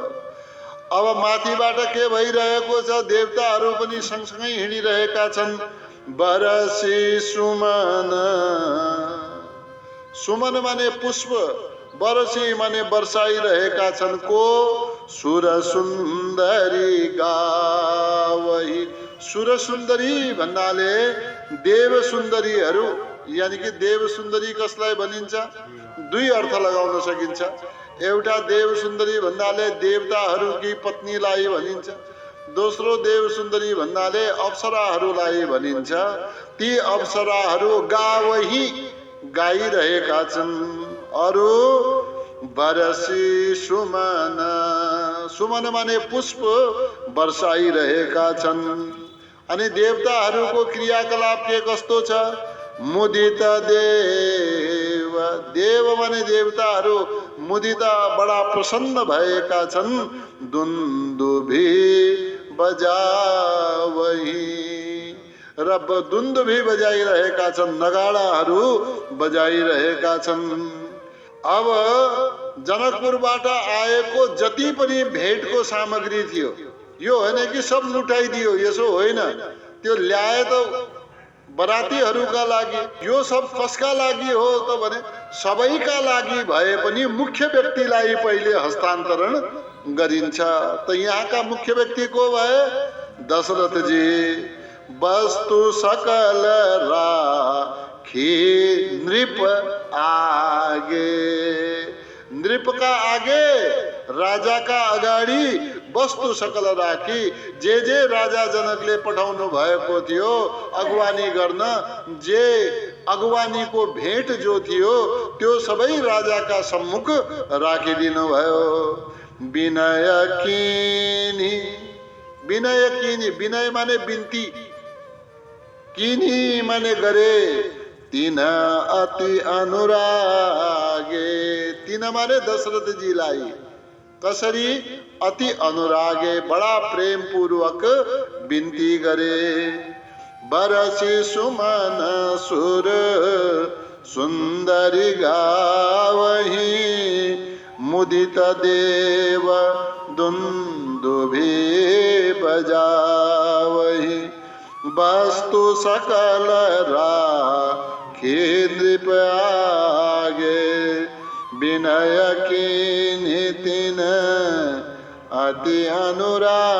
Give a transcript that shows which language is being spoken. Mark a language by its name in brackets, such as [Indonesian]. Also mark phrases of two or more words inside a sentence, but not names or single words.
[Nepali] अब माथिबाट के भइरहेको छ? देवताहरू पनि सँगसँगै हिँडिरहेका छन्। [Awadhi] बरसी सुमन, [Nepali] सुमन माने पुष्प, बरसी माने बर्साइरहेका छन्। [Awadhi] को? सुर सुन्दरी गावही। [Nepali] सुर सुन्दरी भन्नाले देव सुन्दरीहरू, यानि कि देव सुन्दरी कसलाई भनिन्छ? दुई अर्थ लगाउन सकिन्छ। एउटा देव सुन्दरी भन्नाले देवताहरूकी पत्नीलाई भनिन्छ। दोस्रो देव सुन्दरी भन्नाले अप्सराहरूलाई भनिन्छ। ती अप्सराहरू गावही गाइरहेका छन्। अरू [Awadhi] बरसी सुमन, [Nepali] सुमन माने पुष्प बर्साइरहेका छन्। अनि देवताहरूको क्रियाकलाप के कस्तो छ? [Awadhi] मुदित देव, [Nepali] देव माने देवताहरू मुदित बडा प्रसन्न भएका छन्। [Awadhi] दुन्दुभी बजावही, [Nepali] र दुन्दुभी बजाइरहेका छन्, नगाडाहरू बजाइरहेका छन्। अब जनकपुरबाट आएको जति पनि भेटको सामग्री थियो, यो होइन कि सब लुटाइदियो, यसो होइन। त्यो ल्याए त बरातीहरूका लागि। यो सब कसका लागि हो त भने सबैका लागि भए पनि मुख्य व्यक्तिलाई पहिले हस्तान्तरण गरिन्छ। त यहाँका मुख्य व्यक्ति को भए? दशरथजी। [Awadhi] वस्तु सकल राखी नृप आगे, [Nepali] नृपका आगे, राजाका अगाडि [Awadhi] वस्तु सकल राखी, [Nepali] जे राजा जनकले पठाउनु भएको थियो अगवानी गर्न, जे अगवानीको भेट जो थियो त्यो सबै राजाका सम्मुख राखिदिनु भयो। [Awadhi] विनय कीन्ही, विनय कीन्ही, [Nepali] विनय माने बिन्ती, कीन्ही माने गरे। [Awadhi] तिन अति अनुरागे, [Nepali] तिन माने दशरथ जीलाई। कसरी? [Awadhi] अति अनुरागे, [Nepali] बडा प्रेम पूर्वक बिन्ती गरे। [Awadhi] बरसी सुमन सुर सुन्दरी गावही मुदित देव दुन्दुभी बजावही। वस्तु सकल राखी नृप आगे विनय कीन्ही तिन अति अनुरागे।